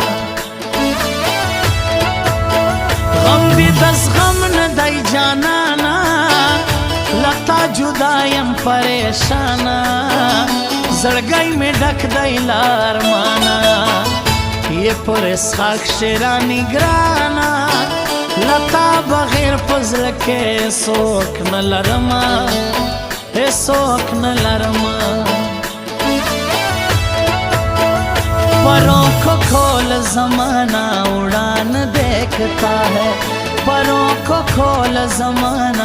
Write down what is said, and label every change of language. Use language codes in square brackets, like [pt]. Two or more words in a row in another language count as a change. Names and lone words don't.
[ps] غم دې د زغم نه دی جانانه لتا جدا یم پریشانه زړګی مې ډک دی له ارمانه یې پر اسحاق شیراني ګرانه لتا بغیر په زړه کې څوک نه لرمه هیڅوک نه لرمه [ur] پروں کو کھول زمانہ اڑان دیکھتا ہے پروں کو کھول زمانہ